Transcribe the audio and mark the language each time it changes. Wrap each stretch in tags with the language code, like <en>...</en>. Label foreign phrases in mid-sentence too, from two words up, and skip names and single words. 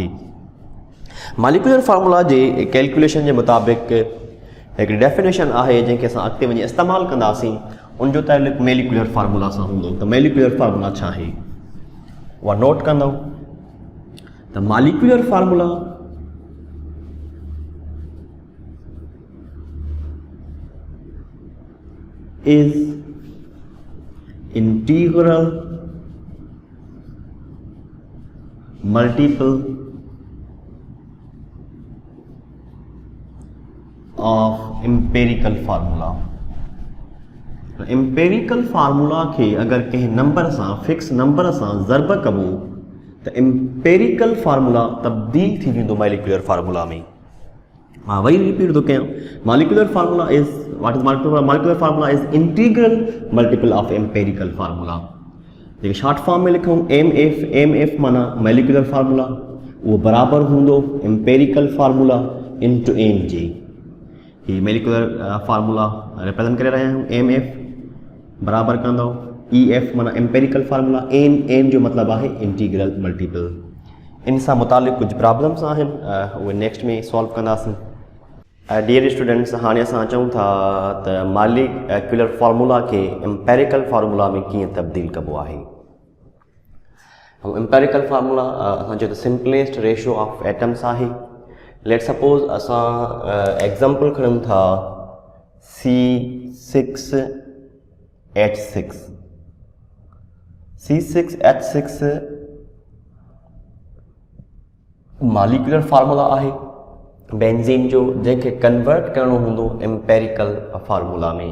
<en>molecular formula</en> <sd>जे कैलकुलेशन जे मुताबिक़ हिकिड़ी डेफिनेशन आहे जंहिंखे असां अॻिते वञी इस्तेमालु कंदासीं, उनजो तालुक़</sd> <en>molecular formula</en> <sd>सां हूंदो। त</sd> <en>molecular formula</en> <sd>छा आहे उहा नोट कंदव।</sd> <en>त molecular formula is integral multiple of empirical formula। empirical formula</en> <sd>खे अगर कंहिं नंबर सां</sd> <en>fix number</en> <sd>सां ज़र्ब कबो त</sd> <en>empirical formula</en> <sd>तब्दील थी वेंदो</sd> <en>molecular formula</en> <sd>में। मां वरी रिपीट थो कयां,</sd> <en>Molecular formula is what is molecular formula is integral multiple of empirical formula.</en> <sd>जेके</sd> <en>short form</en> <sd>में लिखूं</sd> <en>MF</en> <sd>माना</sd> <en>molecular formula,</en> <sd>उहो बराबर हूंदो</sd> <en>empirical formula into n</en> <sd>जे। ही</sd> <en>molecular formula represent</en> <sd>करे रहिया आहियूं।</sd> <en>MF</en> <sd>बराबर कंदो</sd> <en>EF</en> <sd>माना</sd> <en>empirical formula,</en> <sd>एन जो मतिलबु आहे</sd> <en>integral multiple.</en> <sd>इन सां मुतालिक़ कुझु प्रॉब्लम्स आहिनि उहे नेक्स्ट में सॉल्व कंदासीं।</sd> <en>Dear students,</en> <sd>हाणे असां चऊं था त</sd> <en>molecular formula</en> <sd>खे</sd> <en>empirical formula</en> <sd>में कीअं तब्दील कबो आहे।</sd> <en>empirical formula</en> <sd>असां चयो त</sd> <en>simplest ratio of atoms</en> <sd>आहे।</sd> <en>Let suppose</en> <sd>असां एग्ज़ाम्पल खणूं था C6H6। C6H6</sd> <en>molecular formula</en> <sd>आहे बेंज़ीन जो, जंहिंखे कन्वर्ट करणो हूंदो</sd> <en>empirical formula</en> <sd>में।</sd>